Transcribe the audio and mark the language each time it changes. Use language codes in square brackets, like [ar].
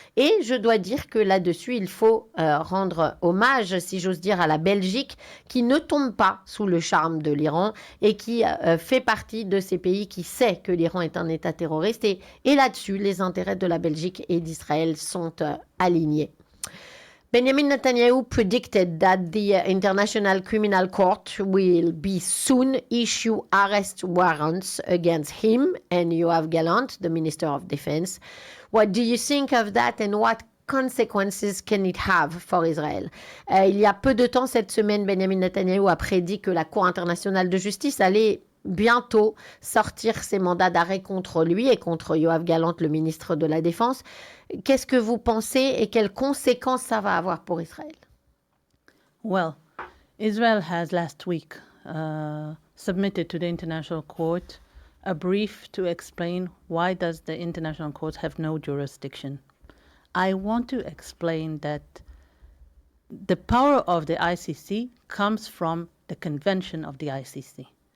[fr] Et je dois dire que là-dessus, il faut rendre hommage, si j'ose dire, à la Belgique, qui ne tombe pas sous le charme de l'Iran et qui fait partie de ces pays qui sait que l'Iran est un État terroriste. Et là-dessus, les intérêts de la Belgique et d'Israël sont alignés. [en] Benjamin Netanyahu predicted that the International Criminal Court will be soon issue arrest warrants against him and Yoav Gallant, the Minister of Defense. What do you think of that and what consequences can it have for Israel? [fr] Il y a peu de temps, cette semaine, Benjamin Netanyahu a prédit que la Cour internationale de justice allait bientôt sortir ses mandats d'arrêt contre lui et contre Yoav Gallant, le ministre de la Défense. Qu'est-ce que vous pensez et quelles conséquences ça va avoir pour Israël? [en] Well, Israel has last week submitted to the International Court a brief to explain why does the International Court have no jurisdiction. I want to explain that the power of the ICC comes from the convention of the ICC.